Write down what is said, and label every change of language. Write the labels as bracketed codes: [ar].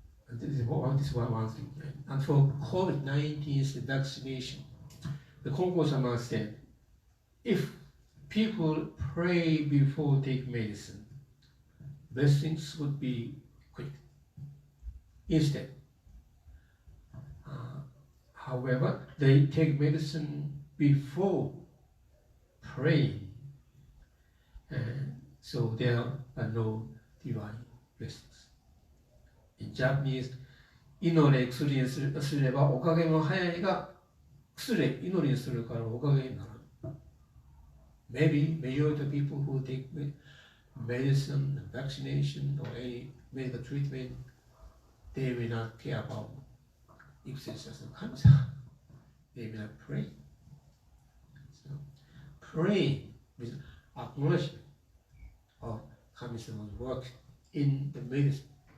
[en] This is one thing. And for COVID-19 vaccination, the Konko-sama said, if people pray before take medicine, blessings would be quick. Instead, however, they take medicine before praying, and so there are no divine blessings. In Japanese, [ja] 祈れ薬にすればおかげも早いが、薬祈りにするからおかげになる。 [en] Maybe majority of people who take medicine, vaccination, or any medical treatment, they may not care about if there's some cancer. They may not pray. So, praying with acknowledgement of Kami-sama's work in the medicine.